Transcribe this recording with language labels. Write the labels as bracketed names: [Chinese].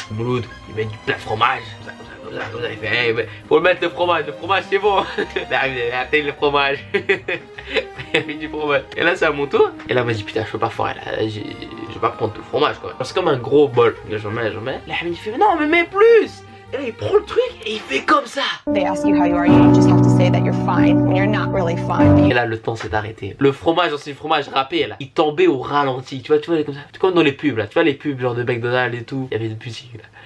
[French] Mouloud, il met du plat de fromage. Comme ça, il fait, hey, faut mettre le fromage c'est bon. Attends le fromage. Il a mis du fromage. Et là c'est à mon tour. Et là, vas-y, putain, je peux pas foirer là. Je vais pas prendre tout le fromage quoi. C'est comme un gros bol. J'en mets. Là, il fait, non, mais mets plus. Et là, il prend le truc et il fait comme ça. [English] They ask you how you are, you just have to say that you're fine when you're not really fine. [French] Et là, le temps s'est arrêté. Le fromage, c'est le fromage râpé là. Il tombait au ralenti. Tu vois, comme ça. Comme dans les pubs là. Tu vois, les pubs genre de McDonald's et tout. Il y avait des musiques là.